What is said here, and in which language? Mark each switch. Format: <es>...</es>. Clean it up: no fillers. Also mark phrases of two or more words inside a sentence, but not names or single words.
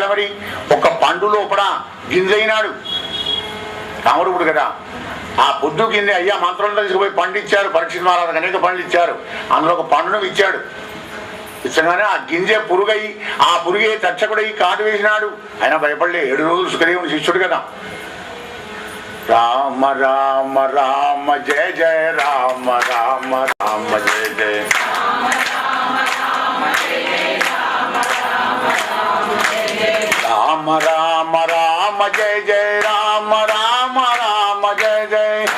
<te>మరి ఒక పండు లోపల గింజైనాడు కామరూపుడు కదా. ఆ పొద్దు కింద అయ్యా మంత్రంలో తీసుకుపోయి పండు ఇచ్చారు. పరీక్షిత్ మహారాజుకు అనేక పండ్లు ఇచ్చారు. అందులో ఒక పండును ఇచ్చాడు. ఇచ్చగానే ఆ గింజ పురుగై, ఆ పురుగే తక్షకుడై కాటు వేసినాడు. ఆయన భయపడలే. 7 రోజులు సుఖదేవుని శిష్యుడు కదా.</te> <sa>రామ రామ రామ జయ జయ రామ రామ రామ జయ జయ రామ రామ రామ జయ జయ రామ రామ రామ జయ జయ</sa>